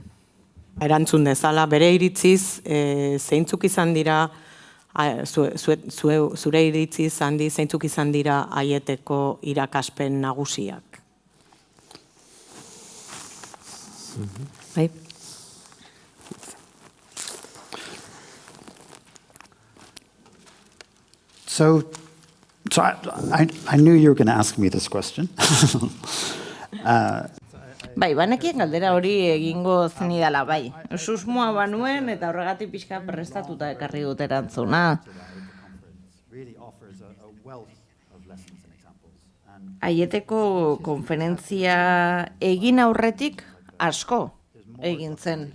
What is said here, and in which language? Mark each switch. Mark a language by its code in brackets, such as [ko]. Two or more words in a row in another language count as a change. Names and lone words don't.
[eu] Erantzun dezala, bere iritziz, zeintzuk izan dira, zure iritziz handi, zeintzuk izan dira Aieteko irakaspen nagusiak? Bai? [en] So I knew you were going to ask me this question. [eu] Bai, banekien galdera hori egingo zenidala, bai. Susmoa banuen eta horregatik pixka prestatuta ekarri dut erantzuna. Aieteko konferentzia egin aurretik asko egin zen.